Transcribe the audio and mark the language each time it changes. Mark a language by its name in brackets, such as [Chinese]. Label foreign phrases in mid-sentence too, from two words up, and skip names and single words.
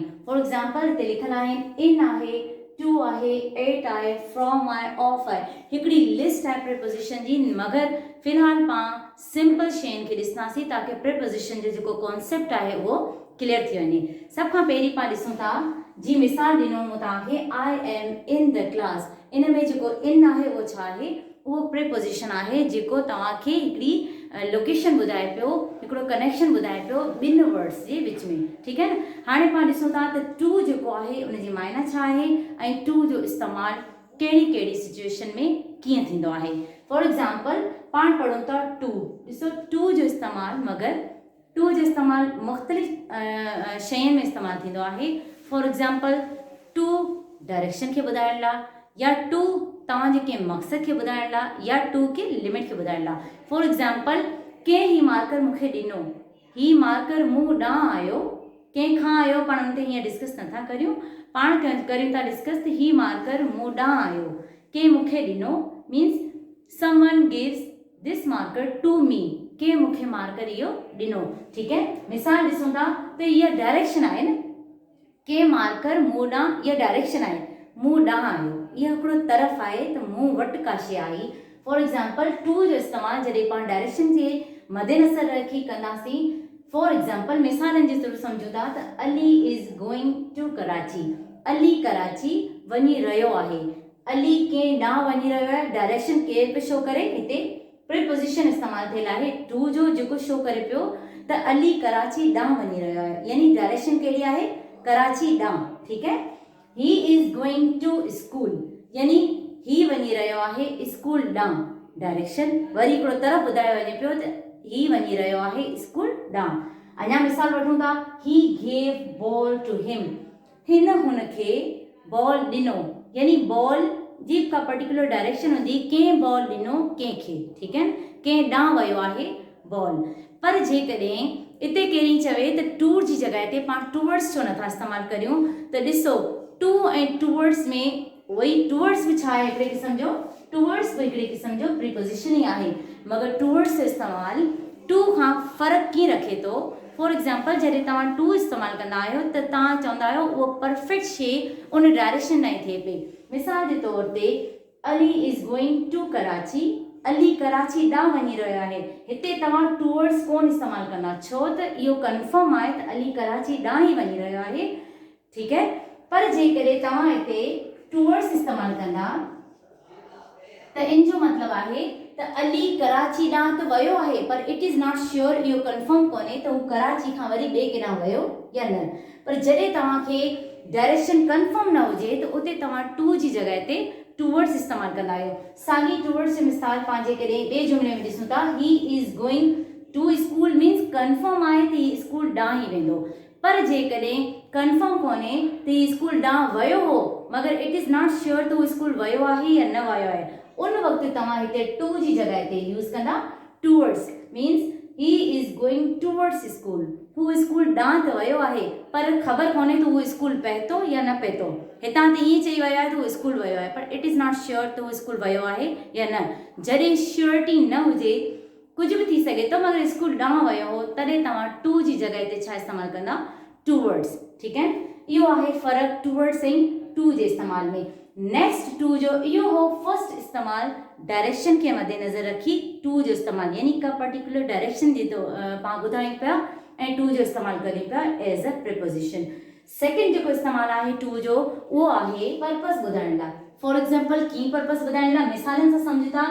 [English] for example [Sindhi] हिते लिखियलु आहिनि इन आहे, टू आहे, एट आहे, फ्रॉम आहे, ऑफ आहे। हिकिड़ी लिस्ट आहे प्रीपोजिशन जी, मगर फ़िलहालु पाण सिंपल शयुनि खे ॾिसंदासीं ताकी प्रीपोजिशन जो जेको कॉन्सेप्ट आहे उहो क्लियर थी वञे। सभ खां पहिरीं पाण ॾिसूं था, जी मिसाल ॾिनो मूं तव्हांखे, [English] I am in the class. [Sindhi] इन में जेको इन आहे उहो छा आहे, उहो प्रीपोजिशन आहे जेको तव्हांखे हिकिड़ी लोकेशन ॿुधाए पियो, हिकिड़ो कनेक्शन ॿुधाए पियो ॿिनि वर्ड्स जे विच में। ठीकु आहे न। हाणे पाण ॾिसूं था त टू जेको आहे उनजी मायना छा आहे ऐं टू जो इस्तेमालु कहिड़ी कहिड़ी सिचुएशन में कीअं थींदो आहे। [English] for example [Sindhi] पाण पढ़ूं था टू, ॾिसो टू जो इस्तेमालु, मगर टू जो इस्तेमालु मुख़्तलिफ़ शयुनि में इस्तेमालु थींदो आहे। [English] for example to direction [Sindhi] खे ॿुधाइण लाइ, या टू तव्हांजे कंहिं मक़सद खे ॿुधाइण लाइ, या टू के लिमिट खे ॿुधाइण लाइ। [English] for example [Sindhi] कंहिं ही मार्कर मूंखे ॾिनो, ही मार्कर मूं ॾांहुं आयो, कंहिंखां आयो पाण उन ते हीअं डिस्कस नथा करियूं, पाण करियूं था डिस्कस त ही मार्कर मूं ॾांहुं आयो, कंहिं मूंखे ॾिनो [English] means someone gives this marker to me, [Sindhi] कंहिं मूंखे मार्कर इहो ॾिनो। ठीकु आहे। मिसाल ॾिसूं था त इहा डायरेक्शन आहे न, कंहिं मार्कर मूं ॾांहुं, इहा डायरेक्शन आहे, मूं ॾांहुं आयो, इहा हिकिड़ो तरफ़ आहे त मूं वटि का शइ आई। [English] for example [Sindhi] टू जो इस्तेमालु जॾहिं पाण डायरेक्शन जे मद्देनज़र रखी कंदासीं। [English] for example [Sindhi] मिसालनि जे तौरु सम्झूं था त [English] Ali is going to Karachi, [Sindhi] अली कराची वञी रहियो आहे। अली कंहिं ॾांहुं वञी रहियो आहे, डायरेक्शन केरु पियो शो करे, हिते प्रीपोजिशन इस्तेमालु थियल आहे टू जो जेको शो करे पियो त अली कराची ॾांहुं वञी रहियो आहे, यानी डायरेक्शन कहिड़ी आहे, कराची ॾांहुं। ठीकु आहे। [English] he is going to school, [Sindhi] यानी ही वञी रहियो आहे स्कूल ॾांहुं, डायरेक्शन वरी हिकिड़ो तरफ़ ॿुधायो वञे पियो त ही वञी रहियो आहे स्कूल ॾांहुं। [English] अञा मिसाल वठूं था, he gave ball to him, [Sindhi] हिन हुनखे बॉल ॾिनो, यानी बॉल जी का पर्टिकुलर डायरेक्शन हूंदी, कंहिं बॉल ॾिनो कंहिंखे। ठीकु आहे न, कंहिं ॾांहुं वियो आहे बॉल। पर जेकॾहिं हिते कहिड़ी चवे त टू जी जॻह ते पाण टूवर्ड्स छो नथा इस्तेमालु करियूं, त ॾिसो टू ऐं टूवर्ड्स में वही टूवर्ड्स बि छा आहे हिकिड़े क़िस्म जो, टूवर्ड्स बि हिकिड़े क़िस्म जो प्रीपोजिशन ई आहे, मगर टूवर्ड्स जो इस्तेमालु टू खां फ़र्क़ु कीअं रखे थो। [English] for example [Sindhi] जॾहिं तव्हां टू इस्तेमालु कंदा आहियो त तव्हां चवंदा आहियो उहो परफेक्ट शइ उन डायरेक्शन में थिए पई। मिसाल जे तौर ते [English] Ali is going to Karachi, [Sindhi] अली कराची ॾांहुं वञी रहियो आहे। हिते तव्हां टूवर्ड्स कोन इस्तेमालु कंदा, छो त इहो कंफर्म आहे त अली कराची ॾांहुं ई वञी रहियो आहे, ठीकु आहे। पर जेकॾहिं तव्हां हिते टूवर्ड्स इस्तेमालु कंदा त इन जो मतिलबु आहे त अली कराची ॾांहुं त वियो आहे, पर [English] it is not sure, [Sindhi] इहो कंफर्म कोन्हे त हू कराची खां वरी ॿिए केॾांहुं वियो या न। पर जॾहिं तव्हांखे डायरेक्शन कंफर्म न हुजे त उते तव्हां टू जी जॻह ते टूवर्ड्स इस्तेमालु कंदा आहियो। साॻी टूवर्ड्स जो मिसाल पाण जेकॾहिं ॿिए जुमिले में ॾिसूं था, [English] he is going to school means confirm [Sindhi] आहे त हीउ स्कूल ॾांहुं ई वेंदो। पर जेकॾहिं कंफर्म कोन्हे त हीउ स्कूल ॾांहुं वियो हो, मगर [English] it is not sure [Sindhi] त उहो स्कूल वियो आहे या न वियो आहे, उन वक़्तु तव्हां हिते टू जी जॻह ते यूज़ कंदा [English] towards means he is going towards school, [Sindhi] हू स्कूल ॾांहुं त वियो आहे पर ख़बर कोन्हे त उहो स्कूल पहुतो या न पहुतो। हितां त ईअं चई वियो आहे त उहो स्कूल वियो आहे, पर [English] it is not sure [Sindhi] त उहो स्कूल वियो आहे या न। जॾहिं श्योरिटी न हुजे, कुझु बि थी सघे थो, मगर स्कूल ॾांहुं वियो हो, तॾहिं तव्हां टू जी जॻह ते छा इस्तेमालु कंदा टूवर्ड्स, ठीकु आहे। इहो आहे फ़र्क़ु टूवर्ड्स ऐं टू जे इस्तेमाल में। नेक्स्ट टू जो इहो हो फर्स्ट इस्तेमालु डायरेक्शन खे मद्देनज़र रखी टू जो इस्तेमालु, यानी का पर्टिकुलर डायरेक्शन जे तो पाण ॿुधायूं पिया ऐं टू जो इस्तेमालु करियूं पिया [English] as a preposition. [Sindhi] सेकेंड जेको इस्तेमालु आहे टू जो, उहो आहे पर्पस ॿुधाइण लाइ। [English] for example [Sindhi] कीअं पर्पस ॿुधाइण लाइ, मिसालनि सां सम्झ था।